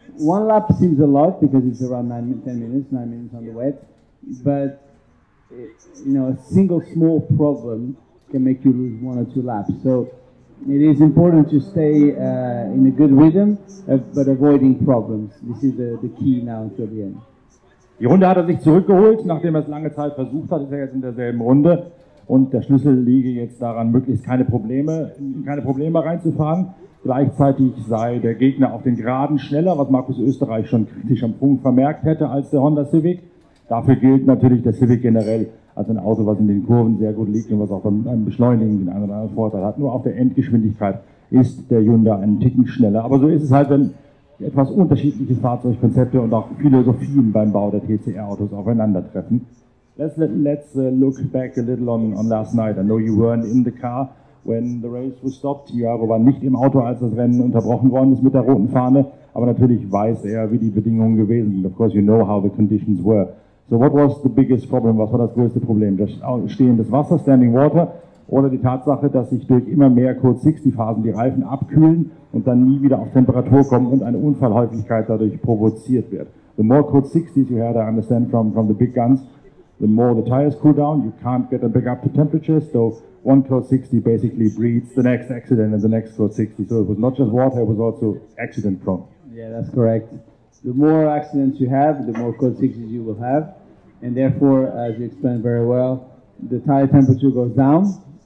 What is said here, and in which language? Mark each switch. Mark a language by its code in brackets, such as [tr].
[en] One lap seems a lot because it's around 9 minutes on the wet. But, you know, a single small problem can make you lose 1 or 2 laps. So it is important to stay in a good rhythm, but avoiding problems. This is the key now until the end. [de] Die Runde hat er sich zurückgeholt, nachdem er es lange Zeit versucht hat, ist er jetzt in derselben Runde. Und der Schlüssel liege jetzt daran, möglichst keine Probleme reinzufahren. Gleichzeitig sei der Gegner auf den Geraden schneller, was Markus Österreich schon kritisch am Punkt vermerkt hätte als der Honda Civic. Dafür gilt natürlich der Civic generell als ein Auto, was in den Kurven sehr gut liegt und was auch beim Beschleunigen den einen oder anderen Vorteil hat. Nur auf der Endgeschwindigkeit ist der Hyundai einen Ticken schneller. Aber so ist es halt, wenn etwas unterschiedliche Fahrzeugkonzepte und auch Philosophien beim Bau der TCR-Autos aufeinandertreffen. [en] Let's look back a little on last night. I know you weren't in the car when the race was stopped. [de] Tiago war nicht im Auto, als das Rennen unterbrochen worden ist mit der roten Fahne. Aber natürlich weiß er, wie die Bedingungen gewesen sind. [en] Of course, you know how the conditions were. So what was the biggest problem? [de] Was war das größte Problem? Das stehendes Wasser, [en] standing water, [de] oder die Tatsache, dass sich durch immer mehr Code 60 Phasen die Reifen abkühlen und dann nie wieder auf Temperatur kommen und eine Unfallhäufigkeit dadurch provoziert wird. [en] The more Code 60s you had, I understand from the big guns, the more the tires cool down. You can't get them back up to temperatures. So one Code 60 basically breeds the next accident and the next Code 60. So it was not just water, it was also accident prone. Yeah, that's correct. The more accidents you have, the more Code 60s you will have. And therefore, as you explained very well, the tire temperature goes down.